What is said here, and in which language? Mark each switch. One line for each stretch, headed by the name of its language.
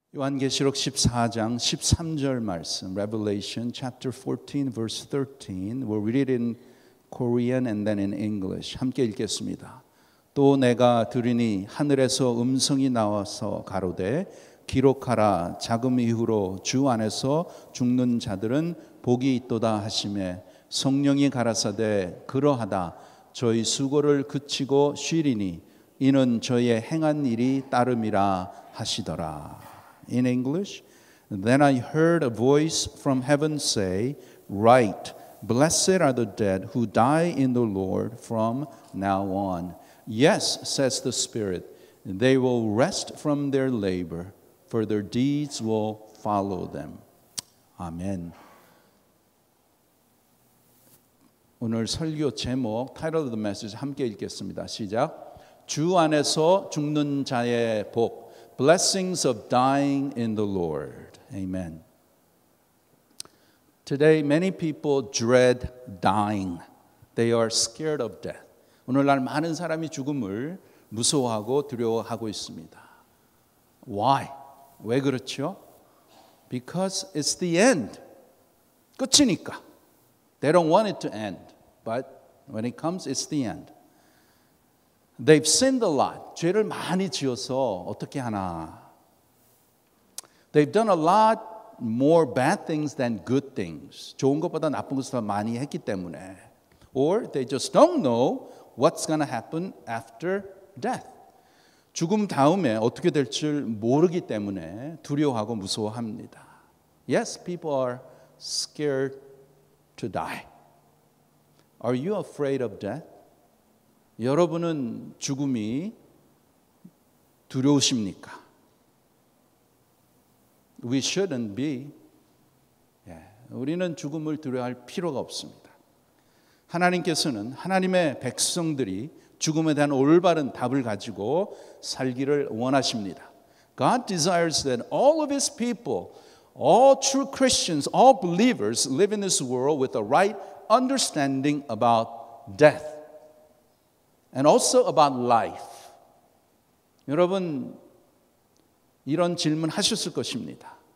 Korean: 요한계시록 14장 13절 말씀,
English: Revelation chapter 14 verse 13. We'll read it in Korean and then in English.
Korean: 함께 읽겠습니다. 또 내가 들으니 하늘에서 음성이 나와서 가로되 기록하라. 자금 이후로 주 안에서 죽는 자들은 복이 있도다 하시매 성령이 가라사대 그러하다. 저희 수고를 그치고 쉬리니 이는 저의 행한 일이 따름이라 하시더라.
English: In English, then I heard a voice from heaven say, Write, blessed are the dead who die in the Lord from now on. Yes, says the Spirit, they will rest from their labor, for their deeds will follow them.
Korean: 아멘. 오늘 설교 제목,
English: title of the message
Korean: 함께 읽겠습니다. 시작. 주 안에서 죽는 자의 복.
English: Blessings of dying in the Lord. Amen. Today, many people dread dying. They are scared of death.
Korean: 오늘날 많은 사람이 죽음을 무서워하고 두려워하고 있습니다.
English: Why?
Korean: 왜 그렇죠?
English: Because it's the end.
Korean: 끝이니까.
English: They don't want it to end. But when it comes, it's the end. They've sinned a lot.
Korean: 죄를 많이 지어서 어떻게 하나.
English: They've done a lot more bad things than good things.
Korean: 좋은 것보다 나쁜 것을 더 많이 했기 때문에.
English: Or they just don't know what's going to happen after death.
Korean: 죽음 다음에 어떻게 될 줄 모르기 때문에 두려워하고 무서워합니다.
English: Yes, people are scared to die. Are you afraid of death?
Korean: 여러분은 죽음이 두려우십니까?
English: We shouldn't be.
Korean: 우리는 죽음을 두려워할 필요가 없습니다. 하나님께서는 하나님의 백성들이 죽음에 대한 올바른 답을 가지고 살기를 원하십니다.
English: God desires that all of His people, all true Christians, all believers live in this world with the right understanding about death. And also about life.
Korean: 여러분 이런 질문 하셨을 것입니다.